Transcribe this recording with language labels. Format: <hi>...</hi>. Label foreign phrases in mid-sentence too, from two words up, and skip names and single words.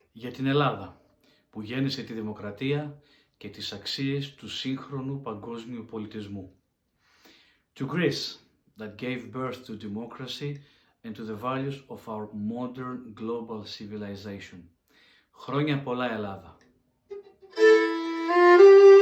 <el>Για την Ελλάδα, που γέννησε τη δημοκρατία και τις αξίες του σύγχρονου παγκόσμιου πολιτισμού.</el> <en>To Greece, that gave birth to democracy and to the values of our modern global civilization.</en> <el>Χρόνια πολλά, Ελλάδα!</el>